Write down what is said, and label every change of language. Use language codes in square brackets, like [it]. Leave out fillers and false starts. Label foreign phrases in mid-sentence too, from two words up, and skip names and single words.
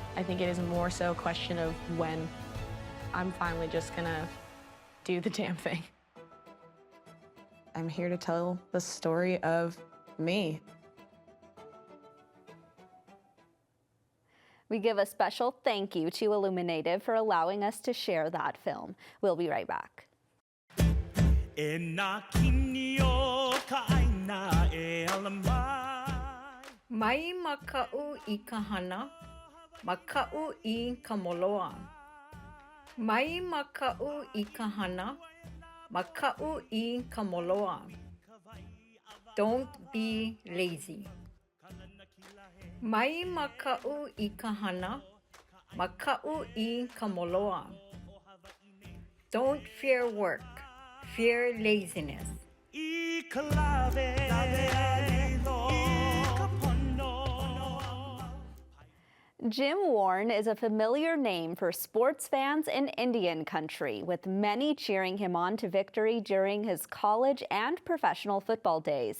[en] I think it is more so a question of when. I'm finally just gonna do the damn thing. I'm here to tell the story of me. We give a special thank you to Illuminative for allowing us to share that film. We'll be right back. [haw] Mai maka'u I kahana, maka'u I kamoloa. Mai maka'u I kahana, maka'u I kamoloa. [en] Don't be lazy. [haw] Mai maka'u I kahana, maka'u I kamoloa. [en] Don't fear work, fear laziness. Jim Warren is a familiar name for sports fans in Indian country, with many cheering him on to victory during his college and professional football days.